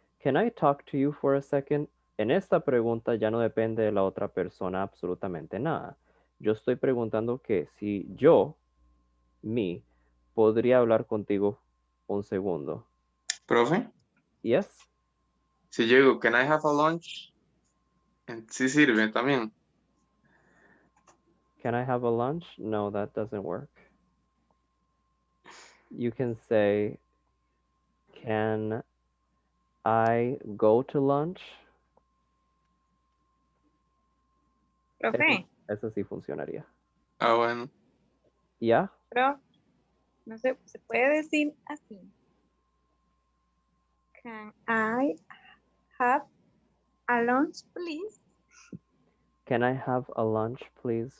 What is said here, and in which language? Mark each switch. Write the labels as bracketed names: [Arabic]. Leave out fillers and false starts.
[English] Can I talk to you for a second? [Spanish] En esta pregunta ya no depende de la otra persona absolutamente nada. Yo estoy preguntando que si yo, me, podría hablar contigo un segundo. Profe, [English] Yes? [Spanish] si yo digo, [English] can I have a lunch? [Spanish] Sí sirve también. [English] Can I have a lunch? No, that doesn't work. You can say, can I go to lunch? [Spanish] Profe, Eso sí funcionaría. Ah, bueno. ¿Ya? pero no sé, se puede decir así. [English] Can I have a lunch, please? Can I have a lunch, please?